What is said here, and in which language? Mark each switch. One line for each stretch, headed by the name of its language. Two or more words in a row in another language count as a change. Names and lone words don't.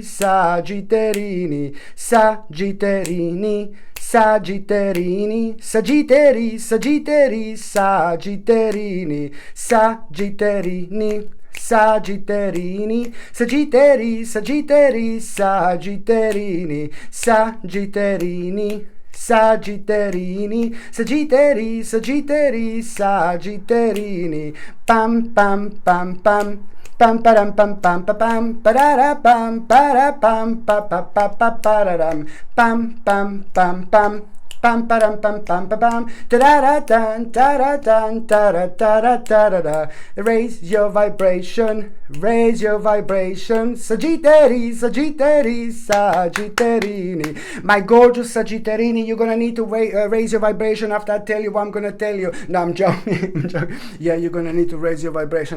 English: Sagitterini, Sagitterini, Sagitterini, Sagittari, Sagittari, Sagitterini, Sagitterini, Sagitterini, Sagittari, Sagittari, Sagitterini, Sagitterini, Sagitterini, Sagittari, Sagittari, Sagitterini, pam pam pam pam. Pam param pam pam pam pam parara pam para pam pa pa pa pa pararam pam pam pam pam pam param pam pam pam pam tarara tan tara tara. Raise your vibration, Sagittari, Sagittari, Sagitterini. My gorgeous Sagitterini, you're gonna need to raise your vibration after I tell you what I'm gonna tell you. No, I'm joking. Yeah, you're gonna need to raise your vibration.